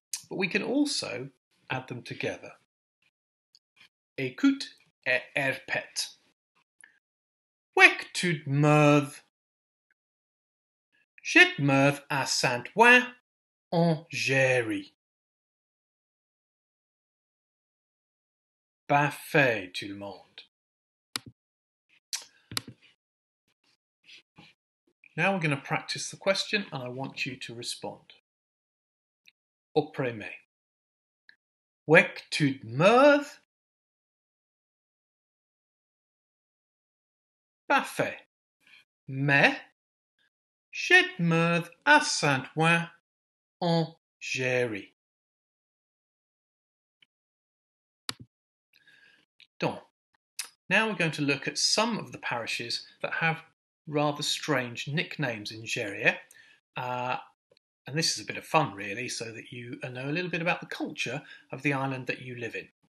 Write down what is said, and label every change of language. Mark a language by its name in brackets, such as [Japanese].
[English] But we can also add them together. [French] Écoute et répète. Où est-ce que tu demeures? Je demeure à Saint-Ouen, en Géry. Parfait, tout le monde. [English] Now we're going to practice the question and I want you to respond. [French] Opprimé. Où est-ce que tu demeures? Parfait. Mais je demeure à Saint-Ouen, en Géry. [English] Donc, now we're going to look at some of the parishes that have rather strange nicknames in Géry. And this is a bit of fun, really, so that you know a little bit about the culture of the island that you live in.